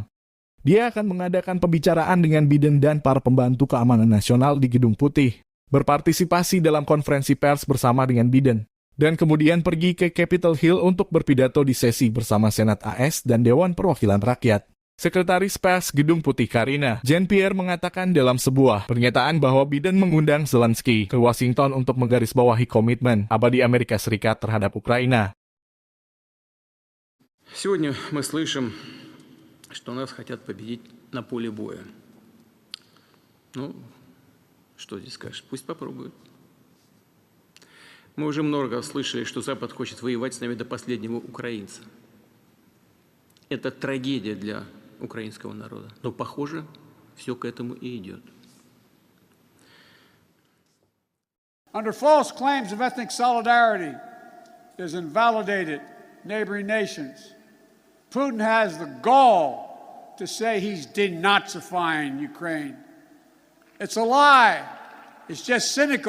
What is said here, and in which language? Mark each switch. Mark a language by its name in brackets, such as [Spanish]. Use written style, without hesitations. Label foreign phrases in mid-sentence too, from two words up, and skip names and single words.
[Indonesian] Dia akan mengadakan pembicaraan dengan Biden dan para pembantu keamanan nasional di Gedung Putih, berpartisipasi dalam konferensi pers bersama dengan Biden, dan kemudian pergi ke Capitol Hill untuk berpidato di sesi bersama Senat AS dan Dewan Perwakilan Rakyat. Sekretaris Pers Gedung Putih Karina Jean-Pierre mengatakan dalam sebuah pernyataan bahwa Biden mengundang Zelensky ke Washington untuk menggarisbawahi komitmen abadi Amerika Serikat terhadap Ukraina. [Russian] Сегодня мы слышим, что нас хотят победить на поле боя. Ну, что здесь скажешь? Пусть попробуют. Мы уже много слышали, что Запад хочет воевать с нами до последнего украинца. Это трагедия для украинского народа. Но, похоже, все к этому и идет. [English] Under false claims of ethnic solidarity is invalidated neighboring nations. Putin has the gall to say he's denazifying Ukraine. It's a lie. It's just cynical.